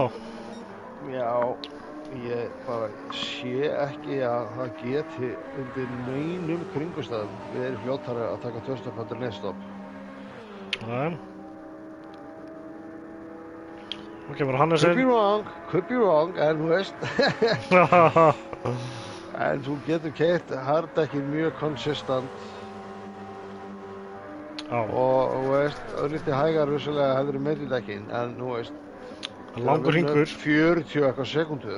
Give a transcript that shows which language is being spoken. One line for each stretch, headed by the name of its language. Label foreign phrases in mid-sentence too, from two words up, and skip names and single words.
Icelandic: Já, ég bara sé ekki að það geti undir neinum kringumstæðum verið fljótari að taka tvö-stopp heldur en eitt-stopp. Nei. Nú kemur Hannes inn.
English: Could be wrong,
Icelandic: en þú veist. En þú getur keyrt harddekkin mjög konsistent. Já, Og þú veist, örlítið hægar vissulega heldur mediumdekkin, en þú veist, langur hringur. 40 eitthvað sekúndur,